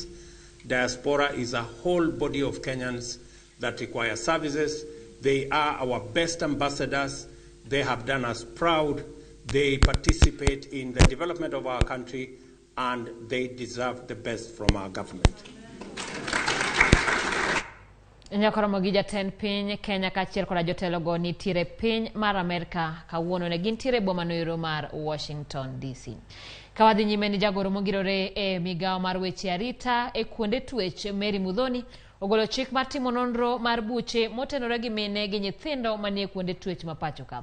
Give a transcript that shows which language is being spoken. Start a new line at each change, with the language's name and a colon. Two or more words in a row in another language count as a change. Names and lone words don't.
English: Diaspora is a whole body of Kenyans that require services. They are our best ambassadors. They have done us proud. They participate in the development of our country, and they deserve the best from our government.
Luo (Kenya and Tanzania): Nyakoromogi jatend piny Kenya kachiel koda jotelo go nitiere piny mar Amerika kawuono ne gintiere boma noero mar Washington DC. Kawadhi nyime ni jagoro mogirore migao mar weche arita kuonde twech Mary Mudhoni ogolo chik mar timo nonro mar buche motenore gi mine gi nyithindo manie kuonde twech ma pacho ka.